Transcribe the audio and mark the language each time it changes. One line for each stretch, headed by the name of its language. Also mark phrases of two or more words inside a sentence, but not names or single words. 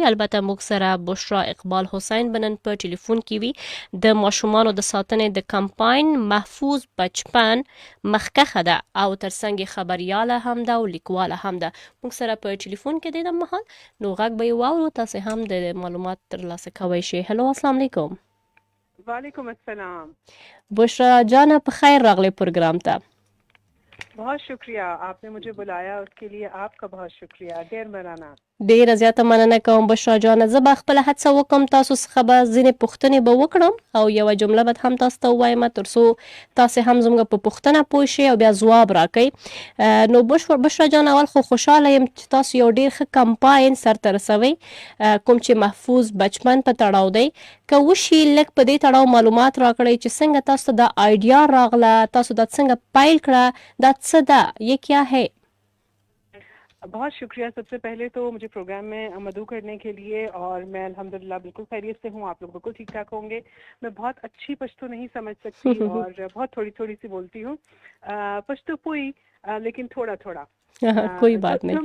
Pashto: البته موږ سره بشرا اقبال حسین به نن په ټلیفون کې وي. د ماشومانو د ساتنې د کمپاین محفوظ بچپن مخکښه ده او ترڅنګ خبریاله هم ده او لیکواله هم ده. موږ سره په ټلیفون کې دی د مهال، نو غږ به یې واورو، تاسې هم د معلومات ترلاسه کوی شئ. هلو،
Arabic: السلام علیکم. وعلیکم السلام.
Pashto: بشرا جانه په خیر راغلی پروګرام ته.
Urdu: بہت شکریہ، آپ نے مجھے بلایا اس کے لیے آپ کا بہت شکریہ,
Pashto: ډېره مننه. ډیره زیاته مننه کوم بشرا جانه. زه به خپله هڅه وکړم تاسو څخه به ځینې پوښتنې به وکړم او یوه جمله به هم تاسو ته ووایم تر څو تاسې هم زموږ په پوښتنه پوه شئ او بیا ځواب راکئ. نو بشرا جان، اول خو خوشحاله یم چې تاسو یو ډیر ښه کمپاین سرته رسوئ کوم چې محفوظ بچپن په تړاو دی. که وشي لږ په دې تړاو معلومات راکړئ چې څنګه تاسو ته دا آیډیا راغله، تاسو دا څنګه پیل کړه، دا څه ده،
Urdu: یہ کیا ہے؟ بہت شکریہ سب سے پہلے تو مجھے پروگرام میں مدعو کرنے کے لیے، اور میں الحمدللہ بالکل خیریت سے ہوں. آپ لوگ بالکل ٹھیک ٹھاک ہوں گے۔ میں بہت اچھی پشتو نہیں سمجھ سکتی اور بہت تھوڑی تھوڑی سی بولتی ہوں پشتو پوئی، لیکن تھوڑا تھوڑا کوئی بات نہیں.